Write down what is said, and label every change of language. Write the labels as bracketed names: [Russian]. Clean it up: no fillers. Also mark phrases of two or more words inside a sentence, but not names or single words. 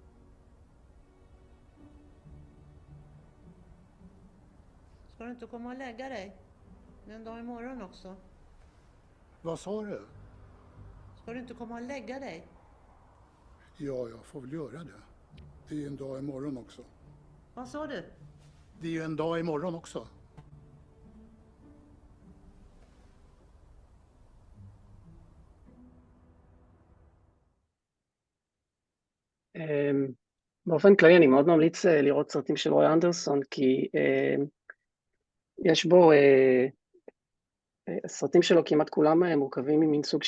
[Swedish] Ska du inte komma och lägga dig? Det är en dag imorgon också. Vad sa du? Ska du inte komma och lägga dig? Ja, jag får väl göra det. Det är ju en dag imorgon också. Vad sa du? Det är ju en dag imorgon också. [Hebrew] באופן כללי אני מאוד ממליץ לראות סרטים של רוי אנדרסון, כי יש בו, הסרטים שלו כמעט כולם מורכבים ממין סוג